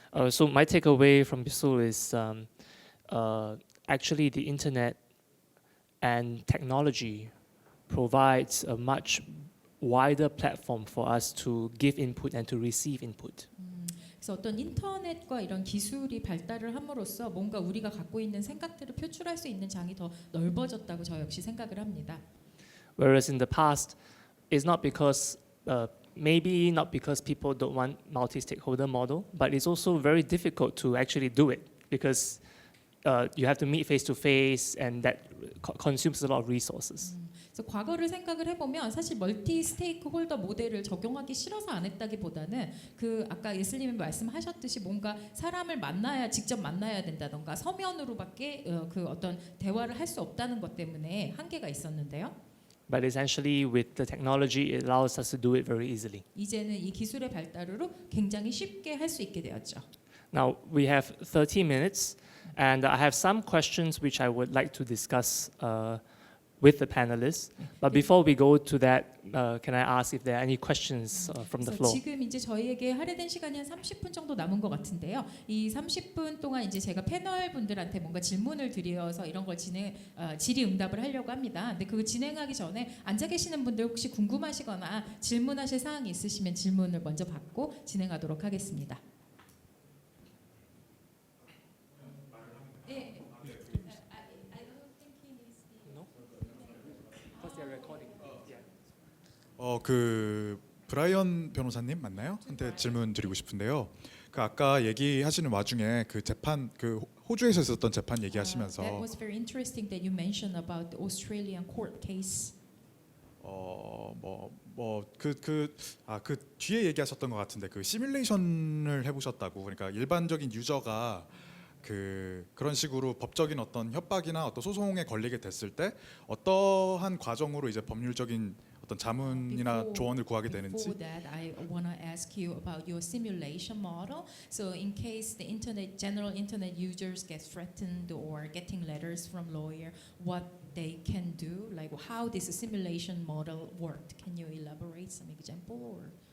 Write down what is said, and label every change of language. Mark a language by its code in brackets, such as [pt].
[en] So my takeaway from Bisul is actually the internet and technology provides a much wider platform for us to give input and to receive input. [ko] 그래서 어떤 인터넷과 이런 기술이 발달을 함으로써 뭔가 우리가 갖고 있는 생각들을 표출할 수 있는 장이 더 넓어졌다고 저 역시 생각을 합니다. [en] Whereas in the past, it's not because maybe not because people don't want multi-stakeholder model, but it's also very difficult to actually do it because you have to meet face to face, and that consumes a lot of resources. [ko] 그래서 과거를 생각을 해보면 사실 멀티 스테이크홀더 모델을 적용하기 싫어서 안 했다기보다는 그 아까 예슬님이 말씀하셨듯이 뭔가 사람을 직접 만나야 된다던가 서면으로밖에 그 어떤 대화를 할 수 없다는 것 때문에 한계가 있었는데요. [en] But essentially, with the technology, it allows us to do it very easily. [ko] 이제는 이 기술의 발달으로 굉장히 쉽게 할 수 있게 되었죠. [en] Now we have 30 minutes, and I have some questions which I would like to discuss with the panelists. But before we go to that, can I ask if there are any questions from the [ko] 그래서 [en] floor? [ko] 지금 이제 저희에게 할애된 시간이 한 30분 정도 남은 것 같은데요. 이 30분 동안 이제 제가 패널 분들한테 뭔가 질문을 드려서 이런 걸 질의응답을 하려고 합니다. 근데 그거 진행하기 전에 앉아 계시는 분들 혹시 궁금하시거나 질문하실 사항이 있으시면 질문을 먼저 받고 진행하도록 하겠습니다. 예. 그 브라이언 변호사님 맞나요? 한테 질문 드리고 싶은데요. 그 아까 얘기하시는 와중에 그 재판 그 호주에서 있었던 재판 [en] That [ko] 얘기하시면서 [en] was very interesting that you mentioned about the Australian court case. [ko] 그 뒤에 얘기하셨던 것 같은데 그 시뮬레이션을 해보셨다고. 그러니까 일반적인 유저가 그런 식으로 법적인 어떤 협박이나 어떤 소송에 걸리게 됐을 때 어떠한 과정으로 이제 법률적인 어떤 자문이나 조언을 구하게 되는지. [en] Before that, I want to ask you about your simulation model. So, in case the general internet users get threatened or getting letters from lawyer, what they can do, like how this simulation model worked. Can you elaborate some example or?